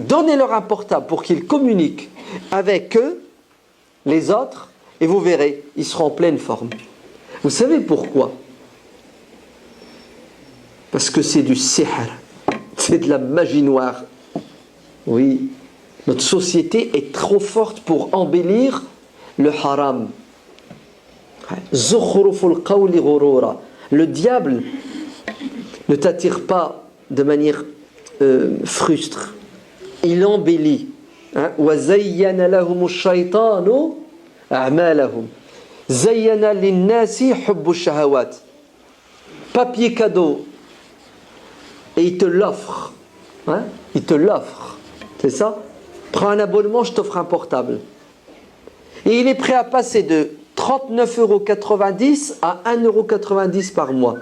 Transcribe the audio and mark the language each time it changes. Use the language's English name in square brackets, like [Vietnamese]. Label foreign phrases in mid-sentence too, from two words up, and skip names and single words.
[French] Donnez-leur un portable pour qu'ils communiquent avec eux, les autres, et vous verrez, ils seront en pleine forme. Vous savez pourquoi? Parce que c'est du sihr, c'est de la magie noire. Oui, notre société est trop forte pour embellir le haram. [Arabic] زخرف القول غرورا. [French] Le diable ne t'attire pas de manière frustre. Il embellit. [Arabic] وزين لهم الشيطان أعمالهم. زين للناس حب الشهوات. [French] Papier cadeau. Et il te l'offre. Il te l'offre. C'est ça? Prends un abonnement, je t'offre un portable. Et il est prêt à passer de 39,90 € à 1,90 € par mois.